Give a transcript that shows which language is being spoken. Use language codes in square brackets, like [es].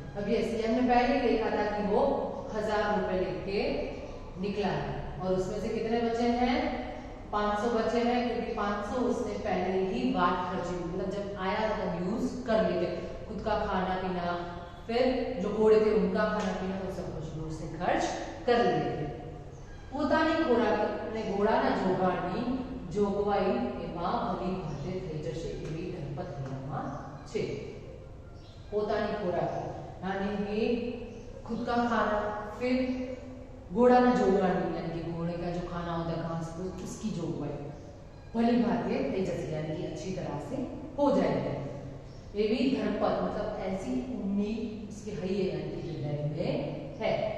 [hi] अब ये हमने पहले देखा था कि वो 1000 रुपए लेके निकला है और उसमें से कितने बचे हैं, 500 बचे हैं, क्योंकि 500 उसने पहले ही बाट खर्ची, मतलब जब आया तब यूज कर लेते, खुद का खाना पीना, फिर जो घोड़े थे उनका खाना पीना, वो सब कुछ दूर से खर्च कर लेते। [gu] પોતાની ખોરાકને ઘોડાના જોગાણની જોગવાઈ એમાં ભલી ભાતે થઈ જશે એવી ધનપત થયામાં છે। પોતાની ખોરાક [hi] यानी कि खुद का खाना, फिर घोड़ाना जोगाणी यानी कि घोड़े का जो खाना होता है घास फूस उसकी जोगवाई भली भाते [gu] થઈ જશે, [hi] यानी कि अच्छी तरह से हो जाएगी। एवी धनपत मतलब ऐसी उम्मीद उसके हई है, यानी कि हृदय में है।